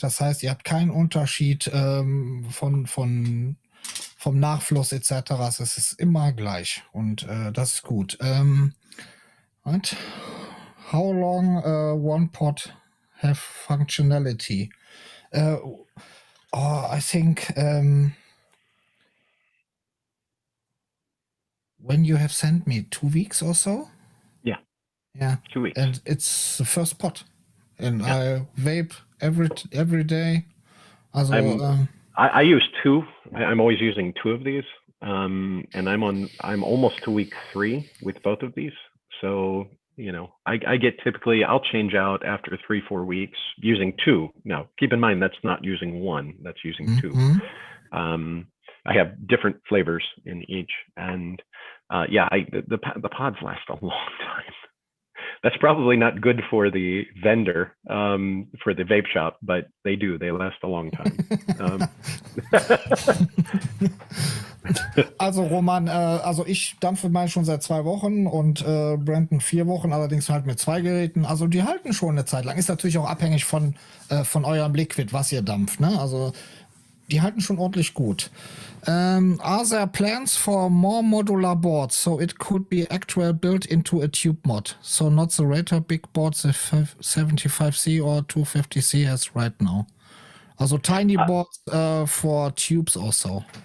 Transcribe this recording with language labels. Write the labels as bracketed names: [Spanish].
[German] Das heißt, ihr habt keinen Unterschied vom Nachfluss etc. Es ist immer gleich, und das ist gut. [English] Right? How long one pod have functionality? I think when you have sent me 2 weeks or so. Yeah. 2 weeks. And it's the first pot, and I vape every day. Also, I use 2. I'm always using 2 of these, and I'm almost to week 3 with both of these. So I get typically, I'll change out after 3-4 weeks using 2. Now, keep in mind, that's not using 1, that's using 2. I have different flavors in each, and the pods last a long time. That's probably not good for the vendor, for the vape shop, but they last a long time. [German] Also Roman, ich dampfe mal schon seit 2 Wochen und Brandon 4 Wochen, allerdings halt mit 2 Geräten. Also die halten schon eine Zeit lang. Ist natürlich auch abhängig von eurem Liquid, was ihr dampft, ne? Also die halten schon ordentlich gut. [English] Are there plans for more modular boards, so it could be actual built into a tube mod? So not the Rater big boards, the 75C or 250C as right now. Also tiny boards for tubes also.